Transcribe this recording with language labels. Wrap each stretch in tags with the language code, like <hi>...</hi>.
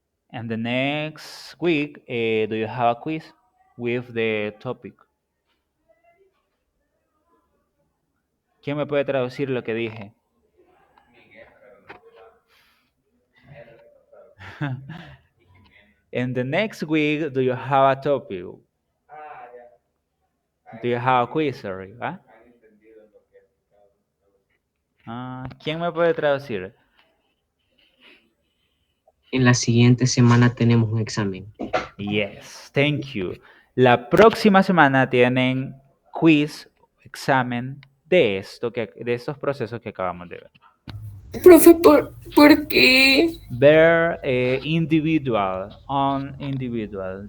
<en>And the next week, do you have a quiz with the topic?</en> <es>¿Quién me puede traducir lo que dije?</es> <en>In the next week, do you have a topic? Do you have a quiz, sorry? ¿Ah?</en> <es>¿Quién me puede traducir? En la siguiente semana tenemos un examen.</es> <en>Yes, thank you.</en> <es>La próxima semana tienen quiz, examen de de estos procesos que acabamos de ver. Profe, ¿por qué?</es> <en>They're individual, on individual.</en>